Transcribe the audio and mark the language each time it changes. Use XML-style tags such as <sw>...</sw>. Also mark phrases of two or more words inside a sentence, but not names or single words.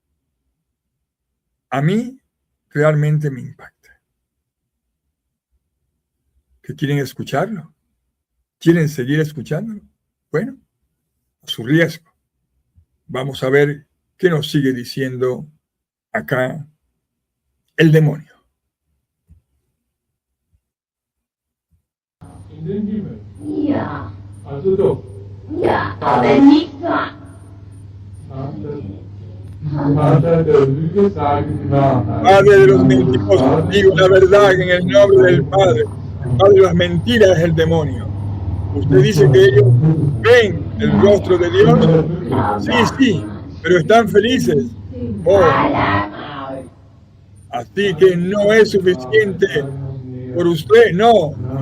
<es>A mí realmente me impacta. ¿Que quieren escucharlo? ¿Quieren seguir escuchándolo? Bueno, a su riesgo. Vamos a ver qué nos sigue diciendo acá el demonio.</es> <de>In den Himmel. Ja. Also doch. Ja, aber nicht wahr. Vater der Lüge, sage die Wahrheit.</de> <es>Padre de los mentirosos, digo la verdad en el nombre del Padre. El padre de las mentiras es el demonio. Usted dice que ellos ven el rostro de Dios. Sí, pero están felices. Oh, así que no es suficiente por usted, no.</es>